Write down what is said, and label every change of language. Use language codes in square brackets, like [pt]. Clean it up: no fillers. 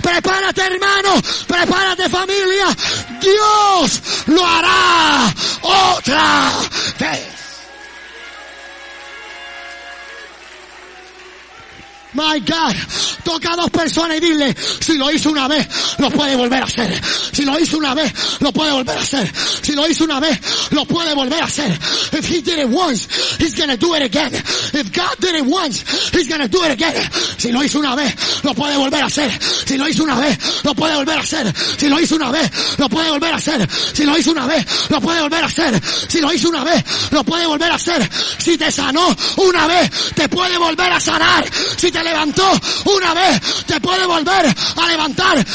[es] Prepárate, hermano, prepárate, familia. Dios lo hará otra vez. [en] My God, [es] toca a dos personas y dile, si lo hizo una vez, lo puede volver a hacer. Si lo hizo una vez, lo puede volver a hacer. Si lo hizo una vez, lo puede volver a hacer. [en] If he did it once, he's gonna do it again. If God did it once, he's gonna do it again. [es] Si lo hizo una vez, lo puede volver a hacer. Si lo hizo una vez, lo puede volver a hacer. Si lo hizo una vez, lo puede volver a hacer. Si lo hizo una vez, lo puede volver a hacer. Si lo hizo una vez, lo puede volver a hacer. Si te sanó una vez, te puede volver a sanar. Si te levantó una vez, te puede volver a levantar.